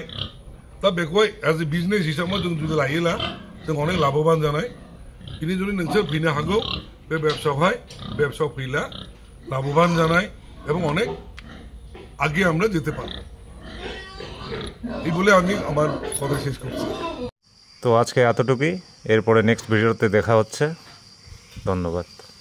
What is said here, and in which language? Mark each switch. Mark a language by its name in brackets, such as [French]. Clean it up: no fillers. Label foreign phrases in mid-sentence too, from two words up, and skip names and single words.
[Bodo] दा बेखौहाय [English] as a business [Bodo] हिसाबै जों जुदि लायोला जों अनेक लाभवान जानाय। बिनि जुदि नोंसोर फैनो हागौ बे ব্যবসাও फैला लाभवान जानाय [Bangla] এবং অনেক আগে আমরা যেতে পারবো। এই বলে আমি আমার কথা শেষ করছি। তো আজকে এতটুকুই, এরপরে নেক্সট ভিডিওতে দেখা হচ্ছে। ধন্যবাদ।